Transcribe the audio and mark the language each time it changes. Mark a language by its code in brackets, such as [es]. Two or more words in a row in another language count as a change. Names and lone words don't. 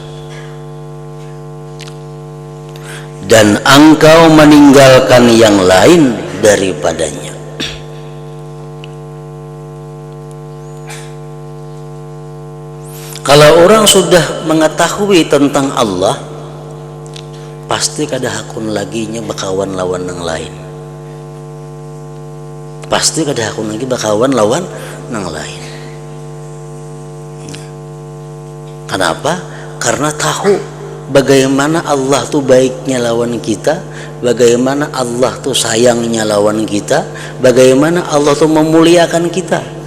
[id] dan engkau meninggalkan yang lain daripadanya. orang sudah mengetahui tentang Allah, [bjn] pasti kada hakun lagi nya bakawan lawan yang lain. Pasti kada hakun lagi bakawan lawan yang lain. [id] Kenapa? Karena tahu bagaimana Allah tuh baiknya lawan kita, bagaimana Allah tuh sayangnya lawan kita, bagaimana Allah tuh memuliakan kita.